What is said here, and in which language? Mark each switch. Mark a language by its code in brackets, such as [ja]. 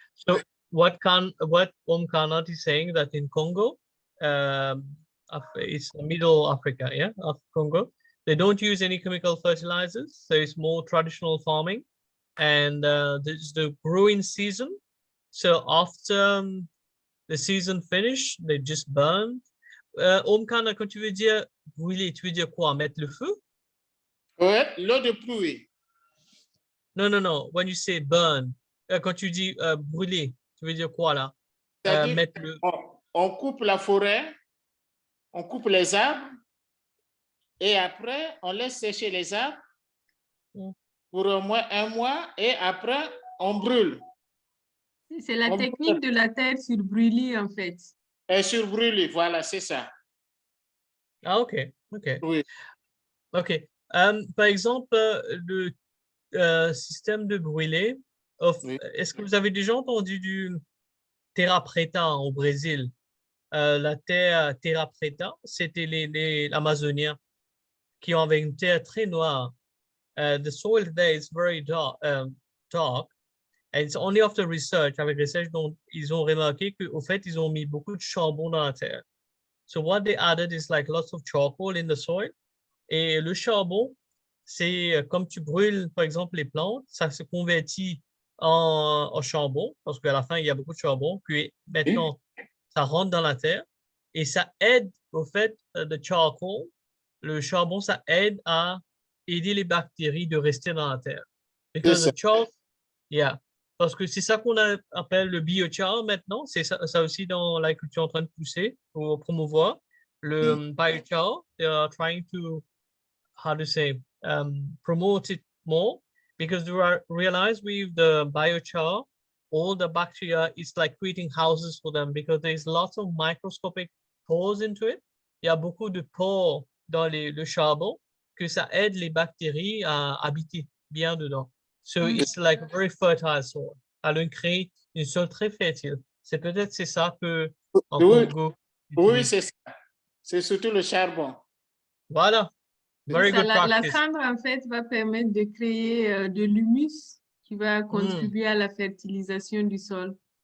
[en] So what Kanat is saying that in Congo, it's middle Africa, yeah, of Congo, they don't use any chemical fertilizers, so it's more traditional farming, and there's the growing season. So after the season finish, they just burn. [fr] Kana, quand tu veux dire brûler, tu veux dire quoi? Mettre le feu? Ouais, l'eau de pluie. [en] No, no, no. When you say burn, [fr] quand tu dis brûler, tu veux dire quoi là? C'est-à-dire Mettre le... on coupe la forêt, on coupe les arbres et après, on laisse sécher les arbres pour au moins un mois et après, on brûle. C'est la technique de la terre sur brûlis, en fait. Et sur brûler, voilà, c'est ça. Ah, OK. OK. Oui. OK. Par exemple, le système de brûler, Oui. est-ce que vous avez déjà entendu du terra preta au Brésil? La terre terra preta, c'était les Amazoniens qui ont une terre très noire. [en] The soil there is very dark. And it's only after research, [fr] avec research, dont ils ont remarqué qu'au fait, ils ont mis beaucoup de charbon dans la terre. [en] So what they added is like lots of charcoal in the soil. [fr] Et le charbon, c'est comme tu brûles, par exemple, les plantes, ça se convertit en charbon, parce qu'à la fin, il y a beaucoup de charbon. Puis maintenant, ça rentre dans la terre et ça aide, au fait, de charcoal, le charbon, ça aide à aider les bactéries de rester dans la terre. [en] Because the charcoal, yeah. [fr] Parce que c'est ça qu'on appelle le biochar maintenant. C'est ça aussi dans l'agriculture en train de pousser pour promouvoir. [en] Le biochar, they are trying to, how to say, promote it more because they realize with the biochar, all the bacteria is like creating houses for them because there's lots of microscopic pores into it. [fr] Il y a beaucoup de pores dans le charbon que ça aide les bactéries à habiter bien dedans. [en] So it's like a very fertile soil. [fr] Alors, crée une sol très fertile. C'est peut-être c'est ça que en Congo. Oui, c'est ça. C'est surtout le charbon. [en] Voilà. Very good [fr] La [en] practice. [fr] cendre, en fait, va permettre de créer de l'humus qui va contribuer à la fertilisation du sol.